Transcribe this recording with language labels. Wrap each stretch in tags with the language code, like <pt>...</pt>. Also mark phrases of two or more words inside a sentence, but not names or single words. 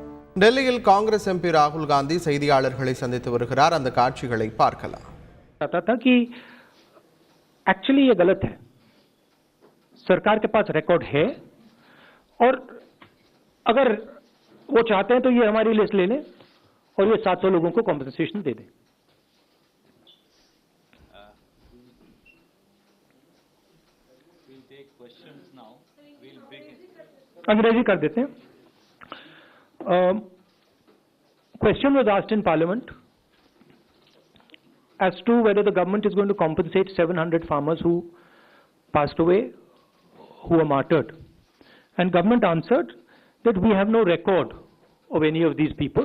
<ta>டெல்லியில் காங்கிரஸ் எம்பி ராகுல் காந்தி செய்தியாளர்களை சந்தித்து வருகிறார். அந்த காட்சிகளை பார்க்கலாம்.</ta> <hi>था कि एक्चुअली ये गलत है. सरकार के पास रिकॉर्ड है और अगर वो चाहते हैं तो ये हमारी लिस्ट ले लें और ये 700 लोगों को कॉम्पेंसेशन दे दें. अंग्रेजी कर देते हैं.</hi> <en>Question was asked in Parliament as to whether the government is going to compensate 700 farmers who passed away, who were martyred. And government answered that we have no record of any of these people.</en>